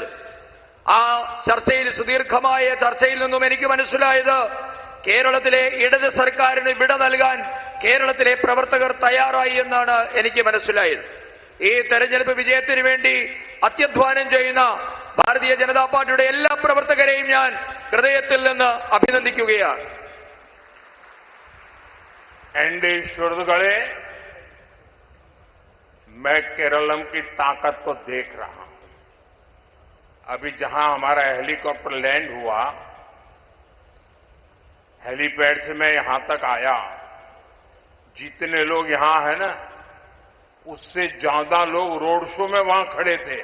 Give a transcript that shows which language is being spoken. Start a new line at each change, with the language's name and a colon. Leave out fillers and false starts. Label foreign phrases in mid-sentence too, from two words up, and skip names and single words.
Malayalam: ആ ചർച്ചയിൽ, സുദീർഘമായ ചർച്ചയിൽ നിന്നും എനിക്ക് മനസ്സിലായത്, കേരളത്തിലെ ഇടത് സർക്കാരിന് വിട നൽകാൻ കേരളത്തിലെ പ്രവർത്തകർ തയ്യാറായി എന്നാണ് എനിക്ക് മനസ്സിലായത്. ഈ തെരഞ്ഞെടുപ്പ് വിജയത്തിന് വേണ്ടി അത്യധ്വാനം ചെയ്യുന്ന ഭാരതീയ ജനതാ പാർട്ടിയുടെ എല്ലാ പ്രവർത്തകരെയും ഞാൻ ഹൃദയത്തിൽ നിന്ന് അഭിനന്ദിക്കുകയാണ്.
Hindi: एनडी सुरगढ़े, मैं केरलम की ताकत को देख रहा हूं। अभी जहां हमारा हेलीकॉप्टर लैंड हुआ, हेलीपैड से मैं यहां तक आया, जितने लोग यहां हैं ना, उससे ज्यादा लोग रोड शो में वहां खड़े थे।